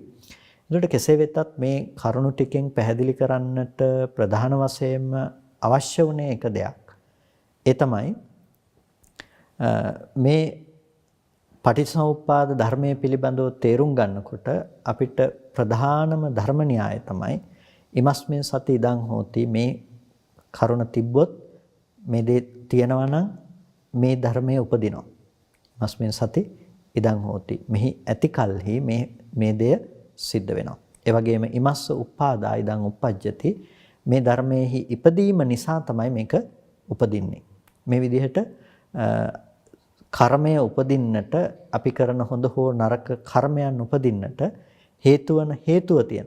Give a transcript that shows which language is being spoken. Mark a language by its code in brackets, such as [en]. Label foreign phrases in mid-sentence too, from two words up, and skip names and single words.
[si] ඒකට කෙසේ වෙතත් මේ කරුණු ටිකෙන් පැහැදිලි කරන්නට ප්‍රධාන වශයෙන්ම අවශ්‍ය වුණේ එක දෙයක්. ඒ තමයි මේ පටිච්චසමුප්පාද ධර්මයේ පිළිබඳව තේරුම් ගන්නකොට අපිට ප්‍රධානම ධර්ම න්‍යාය තමයි [pi] ඉමස්මින් සති ඉදං හෝති [si] මේ කරුණ තිබ්බොත් මේ දේ තියෙනවා නම් මේ ධර්මයේ උපදිනවා. [pi] ඉමස්මින් සති ඉදං හෝති [si] මෙහි ඇති කල්හි මේ දෙය සිද්ධ වෙනවා. ඒ වගේම [pi] ඉමස්ස උප්පාදා ඉදං උප්පජ්ජති [si] මේ ධර්මයේහි ඉපදීම නිසා තමයි මේක උපදින්නේ. මේ විදිහට කර්මය උපදින්නට අපි කරන හොඳ හෝ නරක කර්මයන් උපදින්නට හේතුව තියෙනවා.